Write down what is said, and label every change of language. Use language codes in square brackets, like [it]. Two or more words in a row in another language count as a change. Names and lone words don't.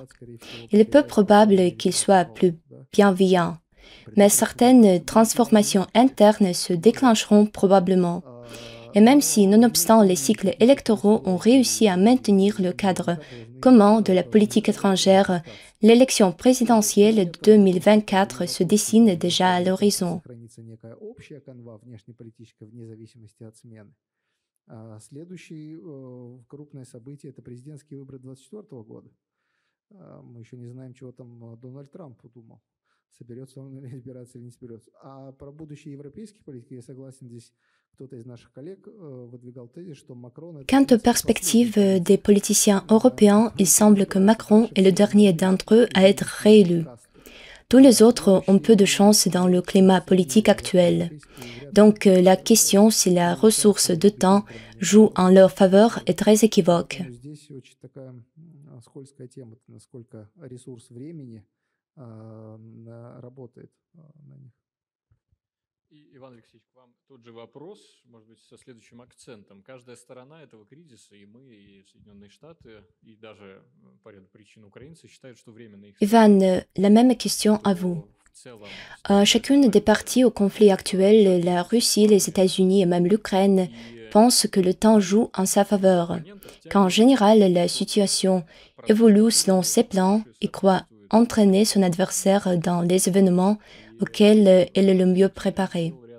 [fr] Il est peu probable qu'ils soient plus bienveillants, mais certaines transformations internes se déclencheront probablement. Et même si, nonobstant les cycles électoraux ont réussi à maintenir le cadre commun de la politique étrangère, l'élection présidentielle de 2024 se dessine déjà à l'horizon. [ru] Следующее крупное событие – это президентские выборы 2024 года. Мы еще не знаем, чего там Дональд Трамп удумал. Соберется он или избираться, или не соберется. А про будущее европейских политик я согласен, здесь кто-то из наших коллег выдвигал тезис, что Макрон… [fr] Quant aux perspectives des politiciens européens, il semble que Macron est le dernier d'entre eux à être réélu. Tous les autres ont peu de chance dans le climat politique actuel. Donc la question si la ressource de temps joue en leur faveur est très équivoque. [ru] Иван Алексеевич, к вам тот же вопрос, может быть, со следующим акцентом. Каждая сторона этого кризиса, и мы, и Соединенные Штаты, и даже по ряду причин украинцы считают, что временно их... [fr] Ivan, la même question à vous. Chacune des parties au conflit actuel, la Russie, les États-Unis et même l'Ukraine, pense que le temps joue en sa faveur, qu'en général la situation évolue selon ses plans et croit entraîner son adversaire dans les événements auxquels elle est le mieux préparée.